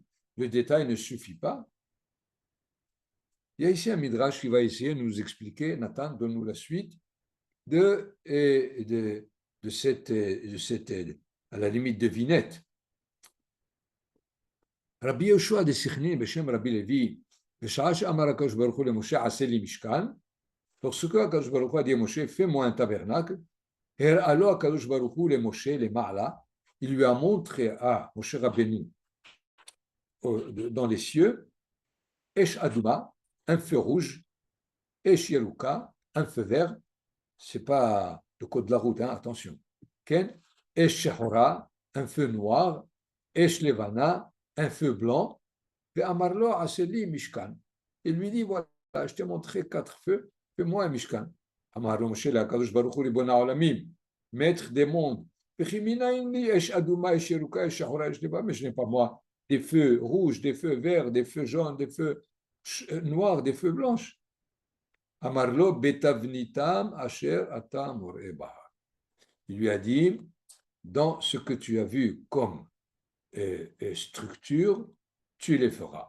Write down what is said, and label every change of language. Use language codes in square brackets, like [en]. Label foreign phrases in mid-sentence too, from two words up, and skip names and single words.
[fr] Le détail ne suffit pas. Il y a ici un midrash qui va essayer de nous expliquer. Nathan, donne-nous la suite de cette, à la limite, devinette. [he] רבי יהושע דסכנין בשם רבי לוי, בשעה שאמר הקדוש ברוך הוא למשה עשה לי משכן, lorsque הקדוש ברוך [fr] הוא a dit à Moshe, fais-moi un tabernacle, [he] הראה לו הקדוש ברוך הוא למשה למעלה, [fr] il lui a montré à Moshe Rabbeinu dans les cieux, [he] אש אדומה, [fr] un feu rouge, [he] אש ירוקה, [fr] un feu vert, c'est pas le code de la route, hein, attention, Ken, [he] אש שחורה, [fr] un feu noir, [he] אש לבנה, [fr] un feu blanc, et [he] אמר לו עשה לי משכן. [fr] Il lui dit, voilà, je t'ai montré 4 feux, fais-moi un Mishkan. [he] אמר לו משה לקדוש ברוך הוא ריבונו עולמים, [fr] maître des mondes. [he] אש אדומה, אש ירוקה, אש שחורה, [fr] mais je n'ai pas moi des feux rouges, des feux verts, des feux jaunes, des feux noirs, des feux blanches. [he] אמר לו בתבניתם אשר אתם בהר. [fr] Il lui a dit, dans ce que tu as vu comme structure, tu les feras.